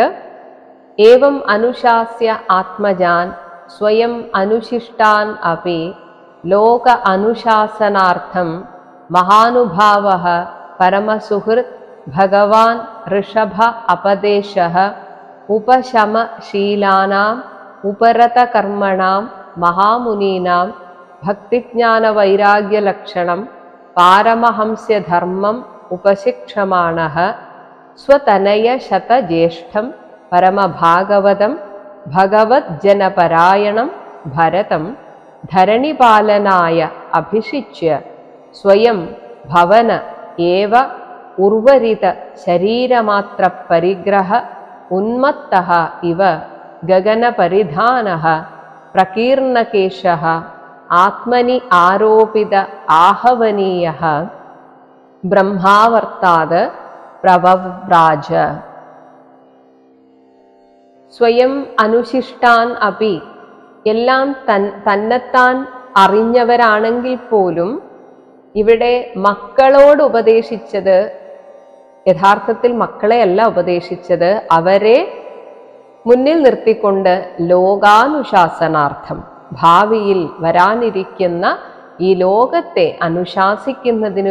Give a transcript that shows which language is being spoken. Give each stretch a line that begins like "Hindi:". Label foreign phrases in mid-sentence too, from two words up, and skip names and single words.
Sanskrit: ഏവം അനുശാസ്യ ആത്മജാൻ സ്വയം അനുശിഷ്ടാൻ അപി ലോക അനുശാസനാർത്ഥം മഹാനുഭാവഃ പരമസുഹൃത് ഭഗവാൻ ഋഷഭ അപദേശഃ ഉപശമശീലാനാം ഉപരതകർമ്മണാം महामुनीनां भक्तिज्ञानवैराग्यलक्षणं पारमहंस्यधर्मम् उपशिक्षमाणः स्वतनयशतज्येष्ठं परमभागवतं भगवज्जनपरायणं भरतं धरणिपालनाय अभिषिच्य स्वयं भवन एव उर्वरित शरीरमात्रपरिग्रह उन्मत्तः इव गगनपरिधानः प्रकीर्णकेशः आत्मनि आरोपित आहवनीयः ब्रह्मावर्ताद प्रवव्राज സ്വയം അനുശിഷ്ടാൻ അപി
Malayalam: എല്ലാം തന്നെത്താൻ അറിഞ്ഞവരാണെങ്കിൽ പോലും ഇവിടെ മക്കളോട് ഉപദേശിച്ചത് യഥാർത്ഥത്തിൽ മക്കളെയല്ല ഉപദേശിച്ചത്, അവരെ മുന്നിൽ നിർത്തിക്കൊണ്ട് ലോകാനുശാസനാർത്ഥം ഭാവിയിൽ വരാനിരിക്കുന്ന ഈ ലോകത്തെ അനുശാസിക്കുന്നതിനു